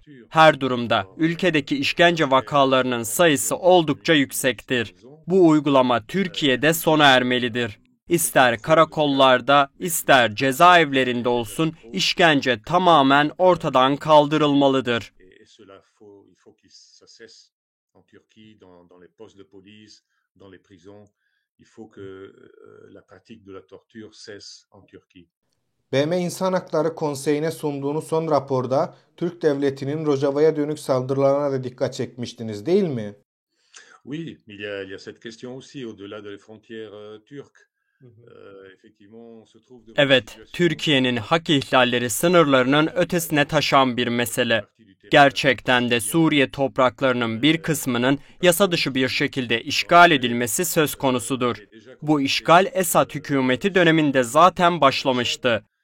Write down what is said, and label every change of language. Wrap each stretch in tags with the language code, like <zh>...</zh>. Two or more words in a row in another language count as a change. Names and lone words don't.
<tr>Her durumda ülkedeki işkence vakalarının sayısı oldukça yüksektir. Bu uygulama Türkiye'de sona ermelidir. İster karakollarda, ister cezaevlerinde olsun işkence tamamen ortadan kaldırılmalıdır.</tr> <fr>Il faut que la pratique de la torture cesse en Turquie.</fr> <tr>BM İnsan Hakları Konseyi'ne sunduğunuz son raporda Türk Devleti'nin Rojava'ya dönük saldırılarına da dikkat çekmiştiniz, değil mi?</tr> <fr>Oui, il y a cette question aussi au-delà des frontières turques.</fr> <tr>Evet, Türkiye'nin hak ihlalleri sınırlarının ötesine taşan bir mesele. Gerçekten de Suriye topraklarının bir kısmının yasa dışı bir şekilde işgal edilmesi söz konusudur. Bu işgal Esad hükümeti döneminde zaten başlamıştı.</tr>